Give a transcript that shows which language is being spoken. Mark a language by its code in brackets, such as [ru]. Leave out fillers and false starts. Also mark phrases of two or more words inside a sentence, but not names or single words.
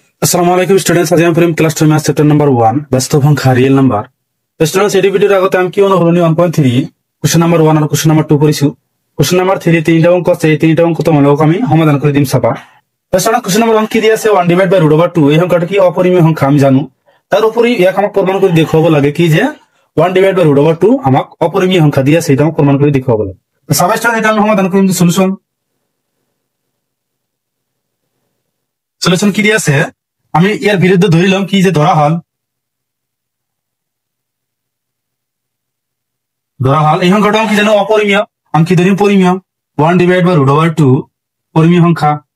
[as] Assalamualaikum students, আজি আমি পঢ়িম [en] class 2 math chapter number 1 [as] ব্যস্ত সংখ্যা [en] real number. [as] স্টুডেন্টস এই ভিডিওর আগতে আমি কি অনুসরণী 1.3 [en] question number 1 [as] আর [en] question number 2 [as] পড়িছো। [en] question number 3 [as] তিনটা অঙ্ক আছে, এই তিনটা অঙ্ক তোমালোক আমি সমাধান করে দিম চাবা। স্টুডেন্টস [en] question number 1 [as] কি দিয়া আছে [en] 1 divide by √2 [as] এই সংখ্যাটা কি অপরিমেয় সংখ্যা আমি জানো। তার উপরে এক আমাক প্রমাণ করে দেখাবো লাগে কি যে [en] 1 divide by √2 [as] আমাক অপরিমেয় সংখ্যা দিয়া সেটা আমাক প্রমাণ করে দেখাবো লাগে। তো সবাই স্টুডেন্ট এটা আমি সমাধান করে দিম। সলিউশন কি দিয়া আছে আমি এর বিরুদ্ধে ধরিলাম কি যে ধরা হল এই সংখ্যাটা কি জানো অপরিমেয়, আমি কি ধরি পরিমেয় [en] 1 divide by √2 [as] পরিমেয় সংখ্যা